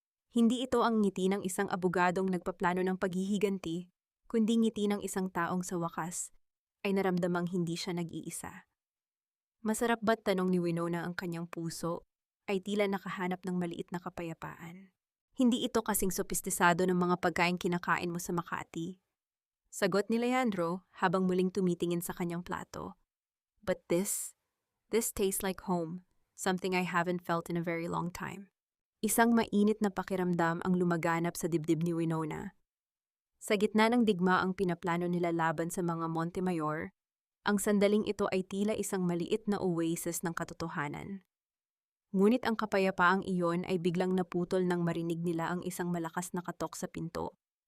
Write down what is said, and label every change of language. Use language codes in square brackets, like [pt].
[tl] Hindi ito ang ngiti ng isang abogadong nagpaplano ng paghihiganti, kundi ngiti ng isang taong sa wakas ay naramdamang hindi siya nag-iisa. Masarap ba't, tanong ni Winona, ang kanyang puso ay tila nakahanap ng maliit na kapayapaan. Hindi ito kasing sopistisado ng mga pagkain kinakain mo sa Makati. Sagot ni Leandro habang muling tumitingin sa kanyang plato. [en] But this tastes like home, something I haven't felt in a very long time. [tl] Isang mainit na pakiramdam ang lumaganap sa dibdib ni Winona. Sa gitna ng digmaang pinaplano nila laban sa mga Montemayor, ang sandaling ito ay tila isang maliit na oasis ng katotohanan. Ngunit ang kapayapaang iyon ay biglang naputol nang marinig nila ang isang malakas na katok sa pinto.